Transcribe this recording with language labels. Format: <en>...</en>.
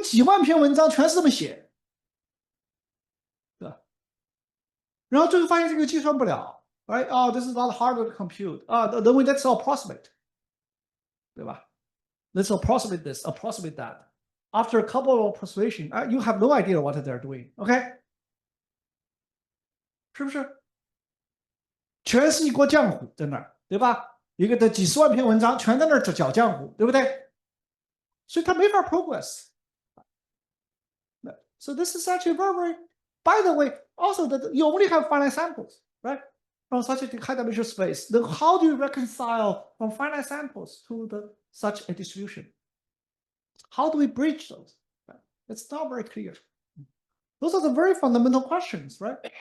<zh>几万篇文章全是这么写，对吧？然后最后发现这个计算不了，</zh> <en>right？哦，this is not hard to compute 啊，</en> <zh>认为</zh> <en>that's approximate，对吧？Let's approximate this, approximate that. After a couple of persuasion, you have no idea what they're doing.</en> <zh>OK， 是不是？全是一锅浆糊在那儿，对吧？一个的几十万篇文章全在那儿搅浆糊，对不对？所以它没法 progress。</zh> <en>So this is actually very, very. By the way, also that you only have finite samples, right? From such a high dimensional space. Then how do you reconcile from finite samples to such a distribution? How do we bridge those? Right? It's not very clear. Those are the very fundamental questions, right?</en>